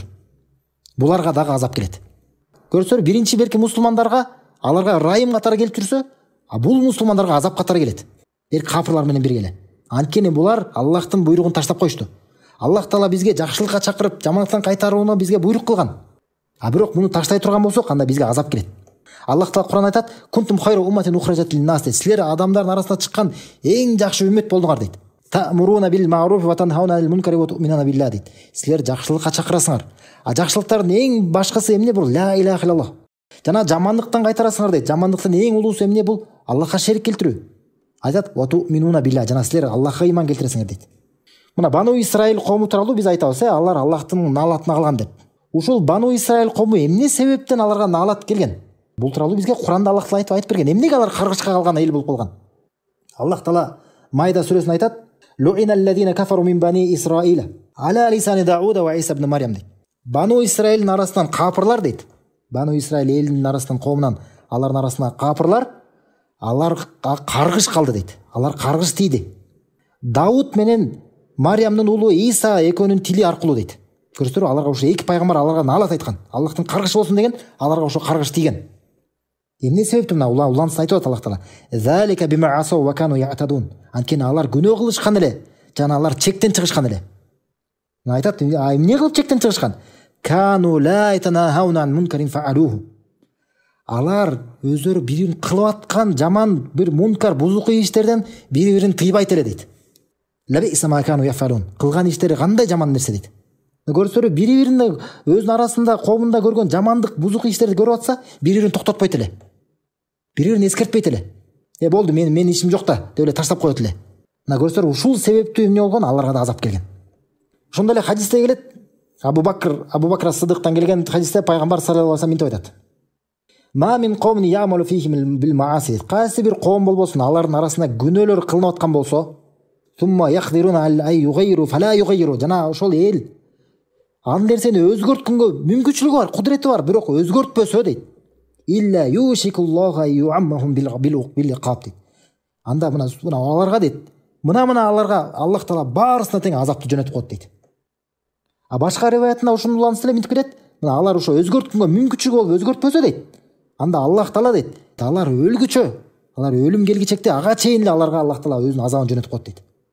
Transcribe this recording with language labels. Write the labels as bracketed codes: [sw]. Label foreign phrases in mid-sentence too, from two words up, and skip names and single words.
[ky] Буларга дагы азап келет. Көрсөңөр, биринчи берки мусулмандарга, аларга райым катары келип жүрсө, а бул мусулмандарга азап катары келет. Капырлар менен бирге эле. Анткени булар Аллахтын буйругун таштап коюшту. Аллах Таала бизге жакшылыкка чакырып, жамандыктан кайтарууну бизге буйрук кылган. А бирок муну таштай турган болсок, анда бизге азап келет. Аллах Таала Кур'ан айтат: [ar] "كنتم خير أمة أخرجت للناس", [ky] дейт. Силер адамдардын арасына чыккан эң жакшы үммет болдуңар, дейт. [ar] تأمرون بالمعروف وتنهون عن المنكر وتؤمنون بالله, дейт. [ky] Силер жакшылыкка чакырасыңар. А жакшылыктардын эң башкысы эмне? [ar] Бул لا إله إلا الله. [ky] Жана жамандыктан кайтарасыңар, дейт. Жамандыктын эң улуусу эмне? Бул Аллахка шерик келтирүү. Айтат: [ar] "وتؤمنون بالله", [ky] жана силер Аллахка ыйман келтиресиңер, дейт. Мына Бану Исраил кому тууралуу биз айтабыз, алар Аллахтын наалатына калган деп. Ушул Бану Исраил кому эмне себептен аларга наалат келген? Бул тууралуу бизге Кур'анда Аллах Таала айтып берген. Эмнеге алар каргышка калган эл болуп калган? Аллах Таала Майда сүрөсүндө айтат: [ar] "لعن الذين كفروا من بني إسرائيل على لسان داود وعيسى ابن مريم", [ky] дейт. Бану Исраилдин арасынан капырлар, дейт. Бану Исраил элинин арасынан, коомунан алардын арасына капырлар, аларга каргыш калды, дейт. Алар каргыш тийди. Дауд менен Мариямдын уулу Иса экөөнүн тили аркылуу, дейт. Көрсөтөр, аларга ошо эки пайгамбар аларга наалат айткан. Аллахтын каргышы болсун деген, аларга ошо каргыш тийген. Эмне себептен мына улансын айтып атат Аллах Таала. [ar] "ذلك بما عصوا وكانوا يعتدون". [ky] Анткени алар күнөө кылышкан эле, жана алар чектен чыгышкан эле. Мына айтат, эмне кылып чектен чыгышкан? [ar] كانوا لا يتناهون عن منكر فعلوه. [ky] Алар өздөрү бирин кылып аткан жаман бир мункар, бузук иштерден бири-бирин тыйбайт эле, дейт. [ar] لبئس ما كانوا يفعلون. [ky] Кылган иштери кандай жаман нерсе, дейт. Көрсөрү, бири-бирине өзүнүн арасында, коомунда көргөн жамандык, бузук иштерди көрүп атса, бири-бирин токтотпойт эле. Бири-бирин эскертпейт эле. Болду, мен ишим жок да, деп эле таштап коет эле. Мына көрсөрү, ушул себептүү эмне болгон? Аларга да азап келген. Ошондой эле хадисте келет. Абу Бакр Сыдыктан келген хадисте пайгамбар [ar] صلى الله عليه وسلم [ky] мынтип айтат: [ar] "ما من قوم يعمل فيهم بالمعاصي". [ky] Кайсы бир коом болбосун, алардын арасында күнөөлөр кылынып аткан болсо, [ar] "ثم يقدرون أن يغيروا فلا يغيرون". [ky] Жана ошол эл ал нерсени өзгөрткөнгө мүмкүнчүлүгү бар, кудурети бар, бирок өзгөртпөсө, дейт. [ar] "إلا يوشك الله يعمهم بالعقاب", [ky] дейт. Анда мына аларга, дейт, мына аларга Аллах Таала баарысына тең азапты жөнөтүп коет, дейт. А башка риваятында ушуну улансы эле мынтип келет. Мына алар ошо өзгөрткөнгө мүмкүнчүлүгү болуп өзгөртпөсө, дейт. Анда Аллах Таала, дейт, алар өлгүчө, алар өлүм келгичекте ага чейин эле аларга Аллах Таала өзүнүн азабын жөнөтүп коет, дейт.